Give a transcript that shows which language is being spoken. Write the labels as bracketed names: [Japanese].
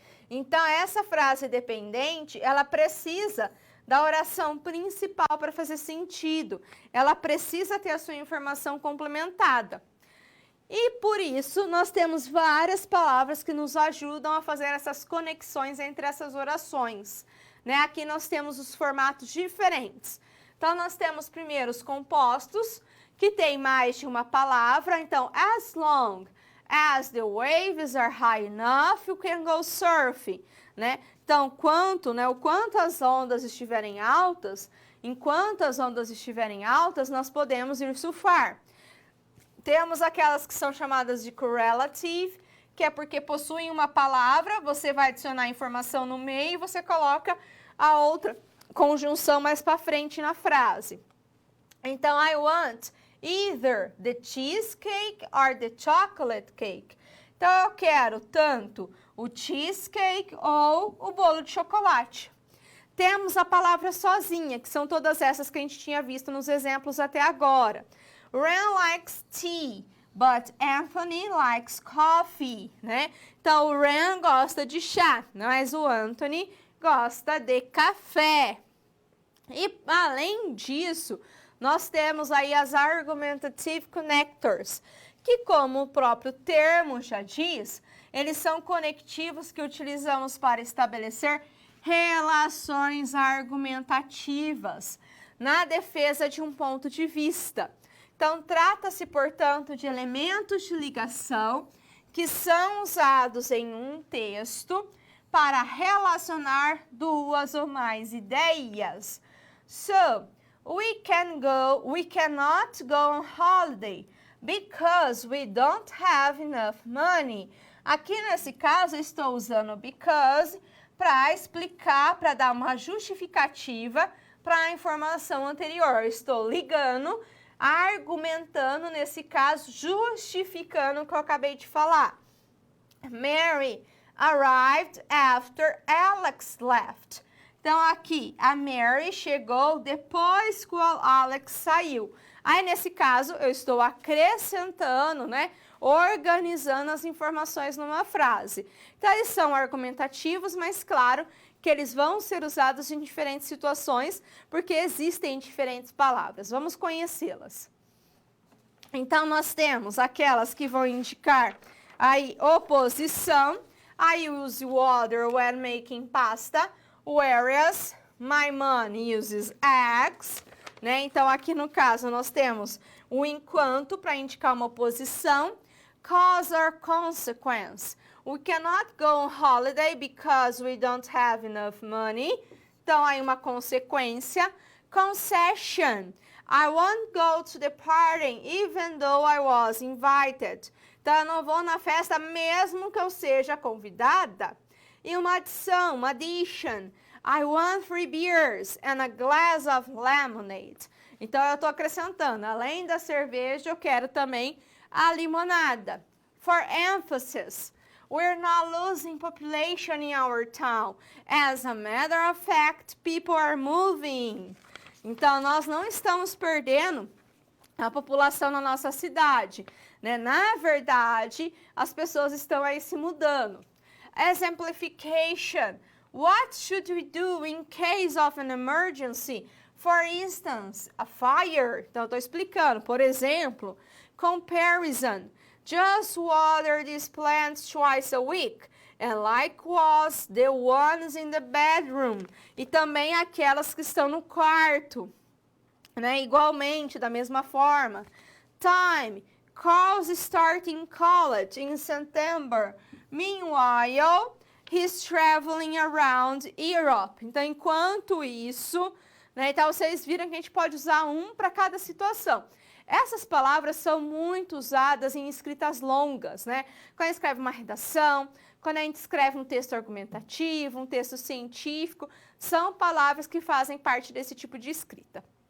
[Portuguese] Então, essa frase dependente, ela precisa da oração principal para fazer sentido. Ela precisa ter a sua informação complementada. E por isso nós temos várias palavras que nos ajudam a fazer essas conexões entre essas orações, né? Aqui nós temos os formatos diferentes. Então nós temos primeiro os compostos, que tem mais de uma palavra. [English] Então, as long as the waves are high enough, you can go surfing, né? [Portuguese] Então, o quanto as ondas estiverem altas, enquanto as ondas estiverem altas, nós podemos ir surfar. Temos aquelas que são chamadas de correlative, que é porque possuem uma palavra, você vai adicionar informação no meio e você coloca a outra conjunção mais para frente na frase. [English] Então, I want either the cheesecake or the chocolate cake. [Portuguese] Então, eu quero tanto o cheesecake ou o bolo de chocolate. Temos a palavra sozinha, que são todas essas que a gente tinha visto nos exemplos até agora. [English] Ren likes tea, but Anthony likes coffee, né? [Portuguese] Então, o Ren gosta de chá, mas o Anthony gosta de café. E, além disso, nós temos aí as argumentative connectors, que, como o próprio termo já diz, eles são conectivos que utilizamos para estabelecer relações argumentativas na defesa de um ponto de vista. Então, trata-se, portanto, de elementos de ligação que são usados em um texto para relacionar duas ou mais ideias. [English] So, we cannot go on holiday because we don't have enough money. [Portuguese] Aqui nesse caso, eu estou usando because para explicar, para dar uma justificativa para a informação anterior. Estou ligando, argumentando, nesse caso, justificando o que eu acabei de falar. [English] Mary arrived after Alex left. [Portuguese] Então, aqui, a Mary chegou depois que o Alex saiu. Aí, nesse caso, eu estou acrescentando, né? Organizando as informações numa frase. Então, eles são argumentativos, mas claro que eles vão ser usados em diferentes situações, porque existem diferentes palavras. Vamos conhecê-las. Então, nós temos aquelas que vão indicar aí oposição. [English] I use water when making pasta. Whereas my mom uses eggs, né? [Portuguese] Então, aqui no caso, nós temos o enquanto para indicar uma oposição. [English] Cause or consequence. We cannot go on holiday because we don't have enough money. [Portuguese] Então, aí uma consequência. [English] Concession. I won't go to the party even though I was invited. [Portuguese] Então, eu não vou na festa mesmo que eu seja convidada. E uma adição, uma addition. [English] I want 3 beers and a glass of lemonade. [Portuguese] Então, eu estou acrescentando, além da cerveja, eu quero também a limonada. [English] For emphasis, we're not losing population in our town. As a matter of fact, people are moving. [Portuguese] Então, nós não estamos perdendo a população na nossa cidade, né? Na verdade, as pessoas estão aí se mudando. [English] Exemplification. What should we do in case of an emergency? For instance, a fire. [Portuguese] Então, eu estou explicando. Por exemplo, comparison. [English] Just water these plants twice a week. And likewise, the ones in the bedroom. [Portuguese] E também aquelas que estão no quarto. Né? Igualmente, da mesma forma. [English] Time. Carl's starting college in September. Meanwhile, he's traveling around Europe. [Portuguese] Então, enquanto isso, né, então vocês viram que a gente pode usar um para cada situação. Essas palavras são muito usadas em escritas longas, né? Quando a gente escreve uma redação, quando a gente escreve um texto argumentativo, um texto científico, são palavras que fazem parte desse tipo de escrita.